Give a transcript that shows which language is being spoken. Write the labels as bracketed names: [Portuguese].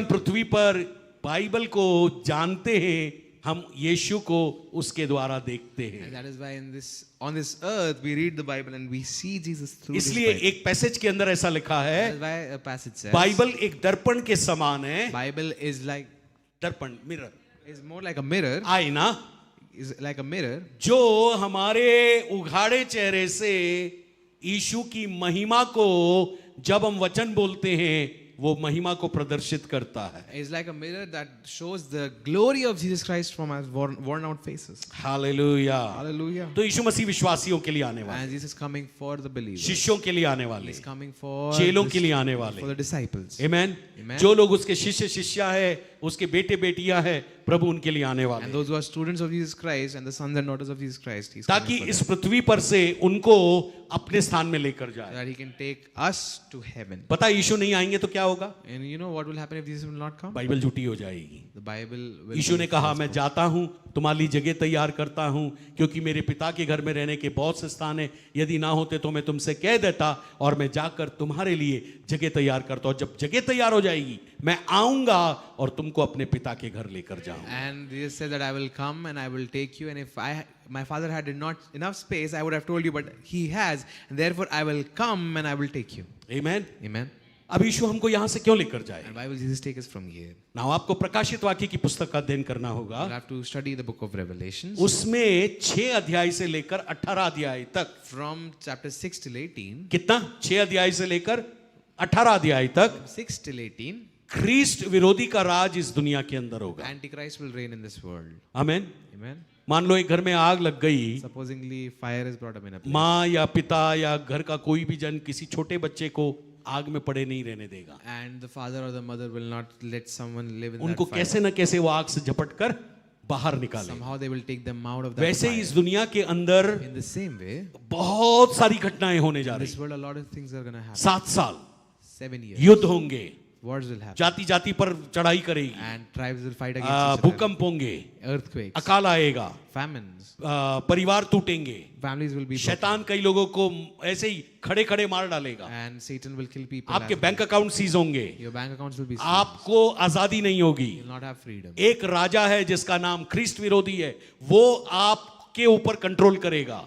[Hindi] हम पृथ्वी पर बाइबल को जानते हैं, हम यीशु को उसके द्वारा देखते हैं। [English] And that is why on this earth we read the Bible and we see Jesus through this [Hindi] इसलिए [English] Bible. [Hindi] एक पैसेज के अंदर ऐसा लिखा [English] That [Hindi] है, [English] is why a passage says [Hindi] Bible एक दर्पण के समान है। [English] Bible is like [Hindi] दर्पण, [English] mirror, is more like a mirror, [Hindi] आईना, [English] is like a mirror [Hindi] जो हमारे उघाड़े चेहरे से यीशु की महिमा को जब हम वचन बोलते हैं वो महिमा को प्रदर्शित करता है। [English] is like a mirror that shows the glory of Jesus Christ from our worn out faces. [Hindi] Hallelujah. [English] Hallelujah. [Hindi] तो यीशु मसीह विश्वासियों के लिए आने वाले, [English] And Jesus is coming for the believers. [Hindi] शिष्यों के लिए आने वाले, [English] He's coming for [Hindi] चेलों [English] this- [Hindi] के लिए आने [English] for [Hindi] वाले। [English] the disciples. [Hindi] आमीन। [English] Amen. [Hindi] जो लोग उसके शिष्य शिष्या है, उसके बेटे बेटियां है, प्रभु उनके लिए आने वाले [English] And [Hindi] हैं। [English] those who are students of Jesus Christ and the sons and daughters of Jesus Christ, He's [Hindi] ताकि [English] coming for [Hindi] इस [English] them, [Hindi] पृथ्वी पर से उनको अपने स्थान में लेकर [English] so [Hindi] जाए। [English] that He can take us to heaven. [Hindi] पता है यीशु नहीं आएंगे तो क्या होगा? [English] And you know what will happen if Jesus will not come? [Hindi] Bible झूठी हो जाएगी। [English] The Bible will [Hindi] Yeshu [English] be [Hindi] ने कहा [English] false [Hindi] मैं [English] proof. [Hindi] जाता हूं तुम्हारे लिए जगह तैयार करता हूं, क्योंकि मेरे पिता के घर में रहने के बहुत से स्थान है, यदि ना होते तो मैं तुमसे कह देता और मैं जाकर तुम्हारे लिए जगह तैयार करता हूं। जब जगह तैयार हो जाएगी मैं आऊंगा और तुमको अपने पिता के घर लेकर जाऊंगा। [English] And Jesus said that I will come and I will take you, and if my father had not enough space, I would have told you, but he has, and therefore I will come and I will take you. [Hindi] आमीन। [English] Amen. [Hindi] अब यीशु हमको यहां से क्यों लेकर जाए? [English] And why will Jesus take us from here? [Hindi] ना आपको प्रकाशित वाक्य की पुस्तक का अध्ययन करना होगा। [English] We'll have to study the book of Revelations. [Hindi] उसमें 6 अध्याय से लेकर 18 अध्याय तक, [English] From chapter 6 till 18. [Hindi] कितना? 6 अध्याय से लेकर 18 अध्याय तक [English] 6 till 18. [Hindi] ख्रीष्ट विरोधी का राज इस दुनिया के अंदर होगा। [English] Antichrist will reign in this world. [Hindi] आमीन। [English] Amen. [Hindi] मान लो एक घर में आग लग गई, [English] Supposingly fire is brought up in a place. [Hindi] माँ या पिता या घर का कोई भी जन किसी छोटे बच्चे को आग में पड़े नहीं रहने देगा। [English] And the father or the mother will not let someone live in [Hindi] उनको [English] that fire. [Hindi] कैसे न कैसे वो आग से झपट कर बाहर निकाले। [English] Somehow they will take them out of that [Hindi] वैसे ही [English] fire. [Hindi] इस दुनिया के अंदर [English] In the same way, [Hindi] बहुत सारी घटनाएं होने जा [English] in [Hindi] रही [English] this world a lot of things are going to happen. [Hindi] 7 साल [English] 7 years. [Hindi] युद्ध होंगे, [English] Wars will happen. [Hindi] जाति जाति पर चढ़ाई करेगी, [English] And tribes will fight against each other. [Hindi] भूकंप होंगे, [English] Earthquakes. [Hindi] अकाल आएगा, [English] Famines. [Hindi] परिवार टूटेंगे, [English] Families will be broken. [Hindi] शैतान कई लोगों को ऐसे ही खड़े खड़े मार डालेगा, [English] And Satan will kill people. [Hindi] आपके [English] as [Hindi] बैंक अकाउंट सीज होंगे, [English] well. Your bank accounts will be seized. [Hindi] आपको आजादी नहीं होगी। [English] You will not have freedom. [Hindi] एक राजा है जिसका नाम ख्रीष्ट विरोधी है, वो आपके ऊपर कंट्रोल करेगा।